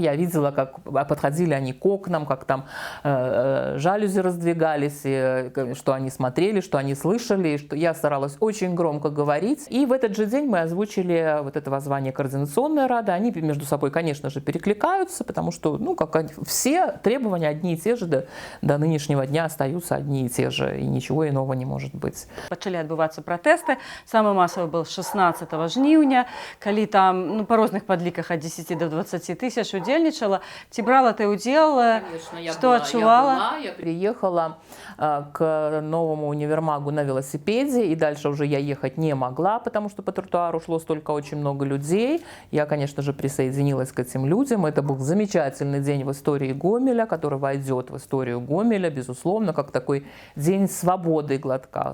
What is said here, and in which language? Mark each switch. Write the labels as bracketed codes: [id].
[ru] Я видела, как подходили они к окнам, как там жалюзи раздвигались, и что они смотрели, что они слышали, и что я старалась очень громко говорить. И в этот же день мы озвучили вот это воззвание Координационной рады. Они между собой, конечно же, перекликаются, потому что, ну, как все требования одни и те же до нынешнего дня остаются одни и те же, и ничего иного не может быть. [be] Пачалі адбывацца пратэсты. Самы масавы был 16 жніўня, калі там, ну, па розных падліках ад 10 до 20 тысяч удзельнічала. Ці брала ты удзел? Что адчувала? [ru] Я приехала к новому универмагу на велосипеде, и дальше уже я ехать не могла, потому что по тротуару шло столько очень много людей. Я, конечно же, присоединилась к этим людям. Это был замечательный день в истории Гомеля, который войдет в историю Гомеля, безусловно, как такой день свободы и глотка.